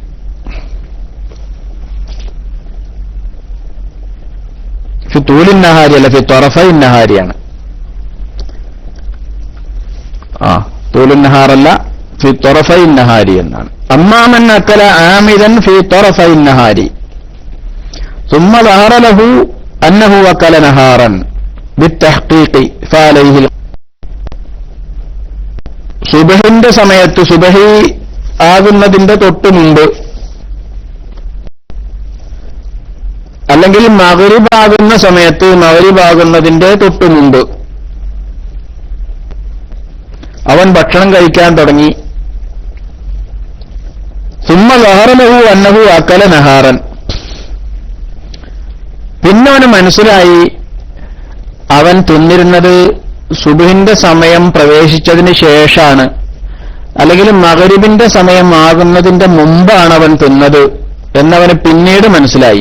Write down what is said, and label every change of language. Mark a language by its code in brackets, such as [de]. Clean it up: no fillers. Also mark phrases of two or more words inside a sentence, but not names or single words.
[ar] في طول النهار [ml] അല്ല, [ar] في طرفين [ml] നഹാരിയാണ്. തൂലിൻ നഹാറല്ല, [ar] في طرفي النهار [ml] എന്നാണ്. [ar] أما من أكل عامدا في طرفي النهار ثم ظهر له أنه أكل نهارا بالتحقيق فعليه. [ml] സുബഹിന്റെ സമയത്ത്, സുബഹി ആകുന്നതിന്റെ തൊട്ട് മുമ്പ് അല്ലെങ്കിൽ മഗ്രിബ് ആകുന്ന സമയത്ത്, മഗ്രിബ് ആകുന്നതിന്റെ തൊട്ട് മുമ്പ് അവൻ ഭക്ഷണം കഴിക്കാൻ തുടങ്ങി. [ar] ثم ظهر له أنه أكل نهارا, [ml] പിന്നെ അവന് മനസ്സിലായി അവൻ തിന്നിരുന്നത് സുബഹിന്റെ സമയം പ്രവേശിച്ചതിന് ശേഷമാണ്, അല്ലെങ്കിൽ മഗ്രിബിന്റെ സമയം ആകുന്നതിന്റെ മുമ്പാണ് അവൻ തിന്നത് എന്നവന് പിന്നീട് മനസ്സിലായി.